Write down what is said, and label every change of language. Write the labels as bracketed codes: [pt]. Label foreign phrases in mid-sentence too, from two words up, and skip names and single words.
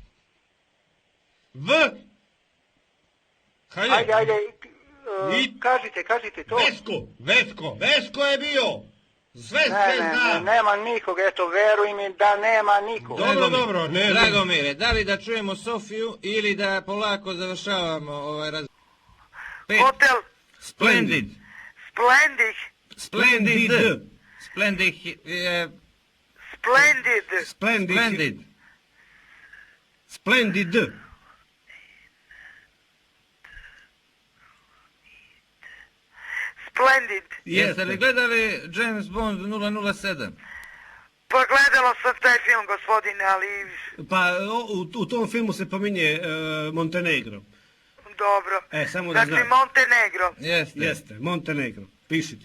[sr] Ajde, kažite to. Vesko je bio. Sve zna. Nema nikog, eto, veruj mi da nema nikog. Dobro, ne. Dragomire, da li da čujemo Sofiju ili da polako završavamo ovaj razgovor? Hotel. Splendid. Splendid. Splendid. Splendid. Jeste li gledali James Bond 007? Pa gledala sam taj film, gospodine, ali... Pa u tom filmu se pominje Montenegro. Dobro. Samo da znam. Znači Montenegro. Jeste, Montenegro. Pišite.